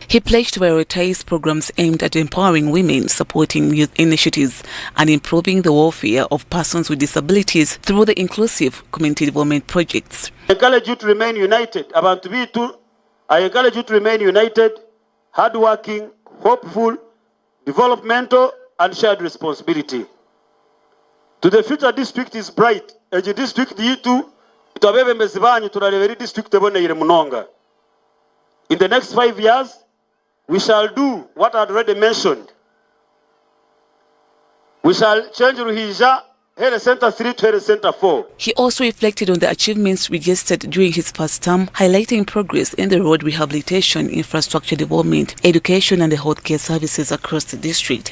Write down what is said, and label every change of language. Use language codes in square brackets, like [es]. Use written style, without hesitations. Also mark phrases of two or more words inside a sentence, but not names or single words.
[en] He pledged to prioritize programs aimed at empowering women, supporting youth initiatives, and improving the welfare of persons with disabilities through the inclusive community development projects. I encourage you to remain united. I encourage you to remain united, hardworking, hopeful, developmental, and shared responsibility. To the future district is bright. [cgg] Eji district yitu itwabebe mezibanyu tunaleveri district eboneyire munonga. [en] In the next 5 years, we shall do what I had already mentioned. We shall change Ruhija Health Center 3 to Health Center 4. He also reflected on the achievements registered during his first term, highlighting progress in the road rehabilitation, infrastructure development, education and the healthcare services across the district.